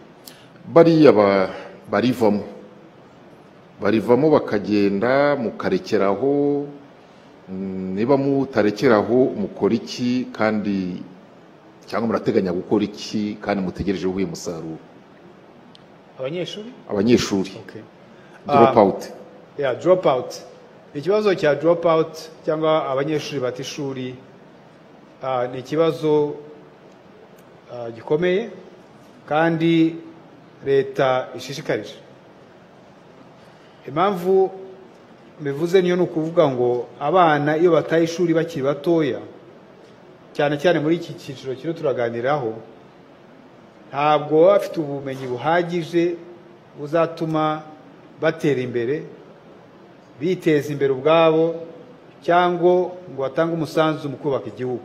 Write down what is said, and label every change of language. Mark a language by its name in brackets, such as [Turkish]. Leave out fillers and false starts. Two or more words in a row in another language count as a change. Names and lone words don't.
[Kinyarwanda] Bariya barivamo bakagenda mukarekeraho, niba mutarekeraho mukora iki kandi cyangwa murateganya gukora iki kandi mutegereje ubuye musaruro? [English] Abanyeshuri drop out. Drop out. [Kinyarwanda] Ikibazo cya [English] drop out [Kinyarwanda] cyangwa abanyeshuri bata ishuri ni ikibazo gikomeye kandi leta ishishikarije. Impamvu bivuze niyo nukuvuga ngo abana iyo bataye ishuri bakiri batoya, cyane cyane muri iki cyiciro kino turaganiraho, ntabwo bafite ubumenyi buhagije buzatuma batera imbere, biteza imbere ubwabo, cyangwa ngo batange umusanzu mu kubaka igihugu.